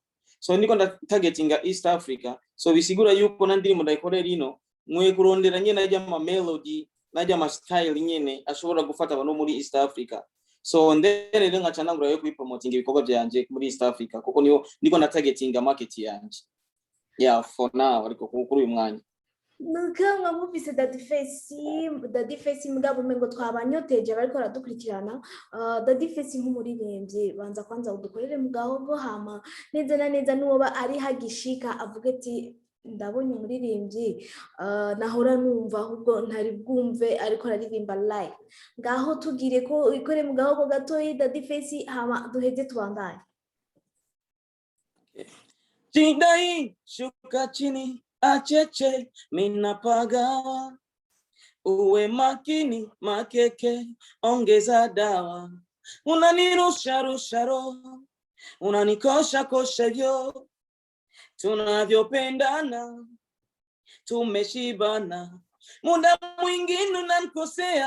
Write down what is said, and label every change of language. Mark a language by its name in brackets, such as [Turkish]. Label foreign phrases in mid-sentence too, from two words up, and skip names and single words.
[Rundi] So ndiko ndatargetinga East Africa, so bisigura yuko na ndirimbo ndayikorera ino mwe kurondera nyene najya ama melody, najya ama style nyene ashobora gufata abantu muri East Africa. So nderere ngaca nangura yo kubipromotinga ibikorwa byanje muri East Africa, kuko niho ndiko ndatargetinga market yanje. Yeah, [English] for now [Rundi] ariko kuri uyu mwanya. Nuko mwumvise Daddy Face mugabo mengo twabanyoteje bariko radukurikirana. Daddy Face nk'umuririmbyi banza kwanza udukorere mu gahogo, hama neza na neza nuwoba ari hagishika avuga ati ndabonye umuririmbyi nahora numva ahubwo ntari bwumve ariko aririmba live, ngaho tugire ko ikore mu gahogo gatoyi Daddy Face, hama duheze tubandanye. [Swahili] Jidai shuka chini acheche minapagawa, uwe makini makeke ongeza dawa, unanirusha rusha roho, unanikosha kosha vyo, tunavyopendana tumeshibana, muda mwingine unanikosea,